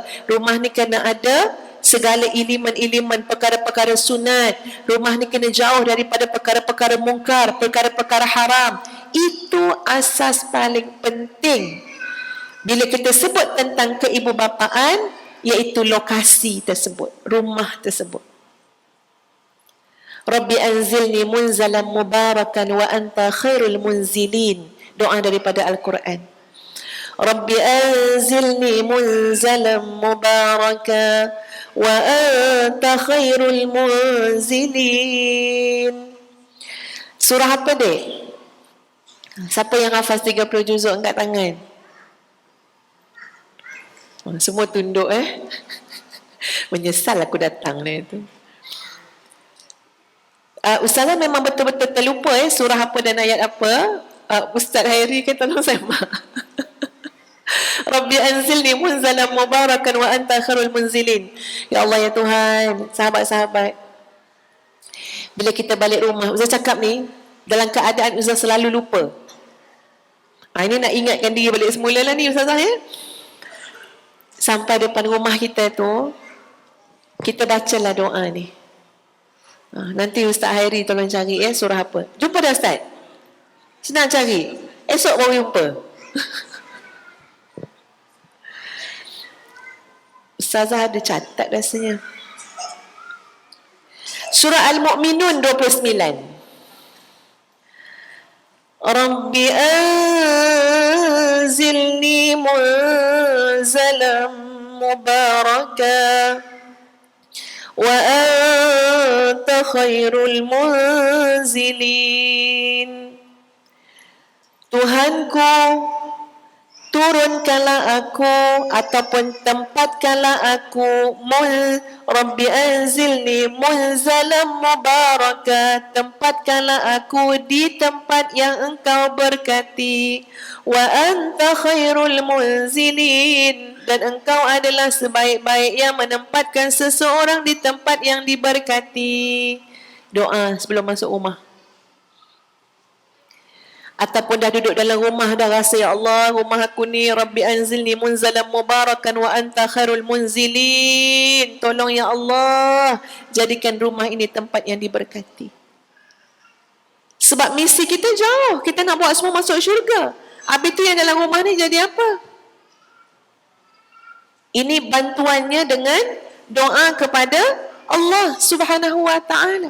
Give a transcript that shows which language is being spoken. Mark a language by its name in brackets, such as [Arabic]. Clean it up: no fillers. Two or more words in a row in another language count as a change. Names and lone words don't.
[Malay] Rumah ni kena ada segala iliman-iliman, perkara-perkara sunat. Rumah ni kena jauh daripada perkara-perkara mungkar, perkara-perkara haram. Itu asas paling penting bila kita sebut tentang keibubapaan, iaitu lokasi tersebut, rumah tersebut. [Arabic] رب أنزلني منزلا مباركا وأنت خير المنزلين. [Malay] Doa daripada Al-Quran. [Arabic] رب أنزلني منزلا مباركا وأنت خير المنزلين. [Malay] Surah apa dek? Siapa yang hafaz 30 juzuk angkat tangan? Semua tunduk Menyesal aku datang ni tu. Ustazah memang betul-betul terlupa surah apa dan ayat apa. Ustaz Hairi kan tolong saya [Arabic] رب أنزلني منزلا مباركا وأنت خير المنزلين. يا الله, [Malay] ya Tuhan, sahabat-sahabat, bila kita balik rumah, Ustaz cakap ni dalam keadaan Ustaz selalu lupa. Ini nak ingatkan diri balik semula lah ni Ustazah ya. Sampai depan rumah kita tu, kita bacalah doa ni. Nanti Ustaz Hairi tolong cari surah apa. Jumpa dah Ustaz? Senang cari. Esok baru jumpa. Ustazah ada catat rasanya. Surah Al-Mu'minun 29. [Arabic] رب أنزلني منزلا مباركا وأنت خير المنزلين. [Malay] Tuhanku, turunkanlah aku ataupun tempatkanlah aku [Arabic] رب أنزلني منزلا مباركا, [Malay] tempatkanlah aku di tempat yang engkau berkati. [Arabic] وأنت خير المنزلين, [Malay] dan engkau adalah sebaik-baik yang menempatkan seseorang di tempat yang diberkati. Doa sebelum masuk rumah. Ataupun dah duduk dalam rumah dah rasa, [Arabic] يا الله, [Malay] rumah aku ni [Arabic] رب أنزلني منزلا مباركا وأنت خير المنزلين. [Malay] Tolong [Arabic] يا الله, [Malay] jadikan rumah ini tempat yang diberkati. Sebab misi kita jauh, kita nak buat semua masuk syurga. Habis tu yang dalam rumah ni jadi apa? Ini bantuannya dengan doa kepada Allah [Arabic] سبحانه وتعالى.